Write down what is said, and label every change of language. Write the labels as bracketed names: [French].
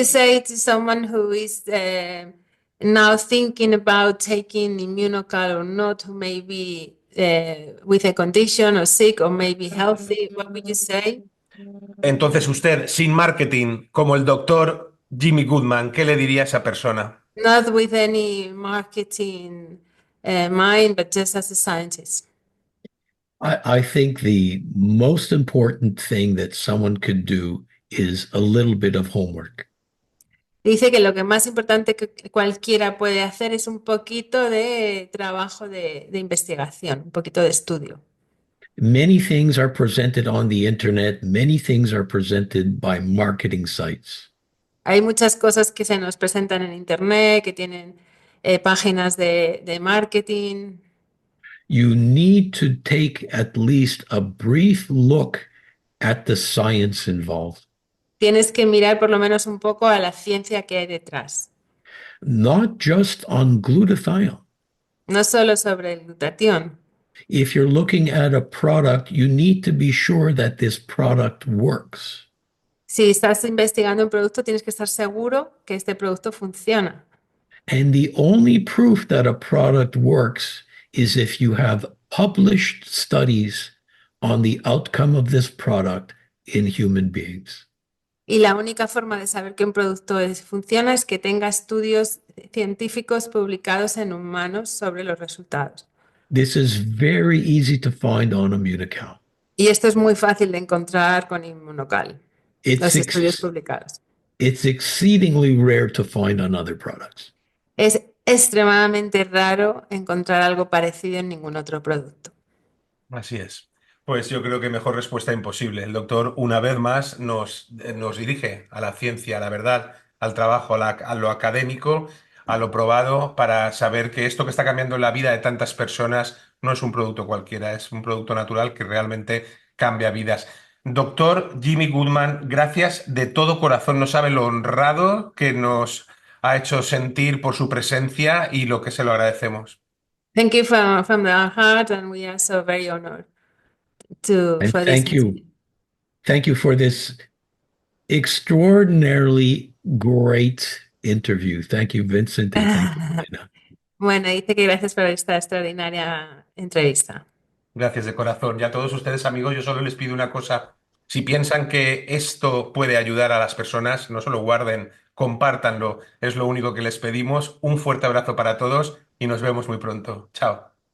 [English] you say to someone who is now thinking about taking Immunocal or not, who may be with a condition or sick or maybe healthy? What would you say? [Spanish] Entonces usted, sin marketing, como el doctor Jimmy Gutman, ¿qué le diría a esa persona? [English] Not with any marketing mind, but just as a scientist. I think the most important thing that someone could do is a little bit of homework. [Spanish] Dice que lo que más importante que cualquiera puede hacer es un poquito de trabajo de investigación, un poquito de estudio. [English] Many things are presented on the internet. Many things are presented by marketing sites. [Spanish] Hay muchas cosas que se nos presentan en internet, que tienen páginas de marketing. [English] You need to take at least a brief look at the science involved, [Spanish] Tienes que mirar por lo menos un poco a la ciencia que hay detrás. [English] not just on glutathione, [Spanish] no solo sobre el glutatión. [English] If you're looking at a product, you need to be sure that this product works. [Spanish] Si estás investigando un producto, tienes que estar seguro que este producto funciona. [English] And the only proof that a product works is if you have published studies on the outcome of this product in human beings. [Spanish] Y la única forma de saber que un producto funciona es que tenga estudios científicos publicados en humanos sobre los resultados. [English] This is very easy to find on Immunocal. [Spanish] Y esto es muy fácil de encontrar con Immunocal, [English] It's [Spanish] los estudios [English] ex- [Spanish] publicados. [English] it's exceedingly rare to find on other products. [Spanish] Es extremadamente raro encontrar algo parecido en ningún otro producto. Así es. Pues yo creo que mejor respuesta imposible. El doctor, una vez más, nos dirige a la ciencia, a la verdad, al trabajo, a lo académico, a lo probado, para saber que esto que está cambiando la vida de tantas personas no es un producto cualquiera, es un producto natural que realmente cambia vidas. Doctor Jimmy Gutman, gracias de todo corazón. No sabe lo honrado que nos ha hecho sentir por su presencia y lo que se lo agradecemos. [English] Thank you from the heart, and we are so very honored And for this interview. thank you for this extraordinarily great interview. Thank you, Vincent, and thank you, Elena. [Spanish] Bueno, dice que gracias por esta extraordinaria entrevista. Gracias de corazón. Y a todos ustedes, amigos, yo solo les pido una cosa. Si piensan que esto puede ayudar a las personas, no solo guarden, compártanlo. Es lo único que les pedimos. Un fuerte abrazo para todos y nos vemos muy pronto. Chao.